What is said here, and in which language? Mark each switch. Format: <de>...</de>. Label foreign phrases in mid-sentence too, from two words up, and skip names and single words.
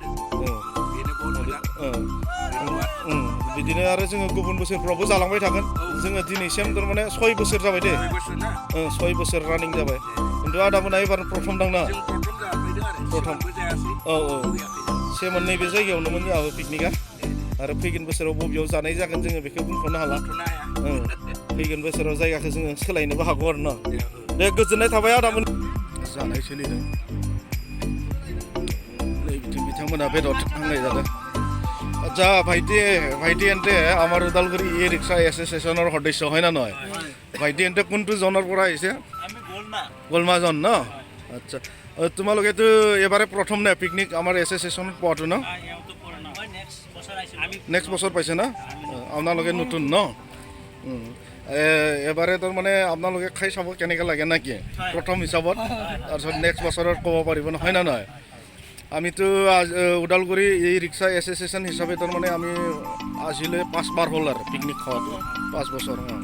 <brx>बिदिनो आरो जोङो गुबुन बोसोरफ्रावबो जालांबाय थागोन जोङो दिनैसिम थारमाने 6 बोसोर जाबाय दे 6 बोसोर रानिं जाबाय खिन्थु आदामोना एबार प्रथम दांना प्रथम से मोननै बे जायगायावनोमोन जोंहाबो पिकनिकआ आरो फैगोन बोसोराव बबेयाव जानाय जागोन जोङो बेखौ बुंथ'नो हाला फैगोन बोसोराव जायगाखौ जोङो सोलायनोबो हागौ आरो ना दे गोजोननाय थाबाय आदामोन जानाय सोलिदों नै बिथांमोना बेदर हांनाय जादों</brx> <as>আচ্ছা ভাইটি এন্তে আমাৰ ওদালগুৰি ই ৰিক্সা এছ'চিয়েশ্যনৰ সদস্য হয় না নহয় ভাইটি এন্তে কোনটো জনৰ পৰা আহিছে আমি গলমাজন ন আচ্ছা তোমালোকেতো এবাৰে প্ৰথম নে পিকনিক আমাৰ এছ'চিয়েশ্যনত পোৱাটো ন নেক্সট বছৰ পাইছে না আপোনালোকে নতুন ন এবাৰে তাৰমানে আপোনালোকে খাই চাব কেনেকৈ লাগে না কি প্ৰথম হিচাপত তাৰপিছত নেক্সট বছৰত ক'ব পাৰিব নহয় না নহয় আমিতো ওদালগুৰি এই ৰিক্সা এছ'চিয়েশ্যন হিচাপে তাৰমানে আমি আজিলৈ 5 বাৰ হ'ল আৰু পিকনিক খোৱাটো 5 বছৰ</as>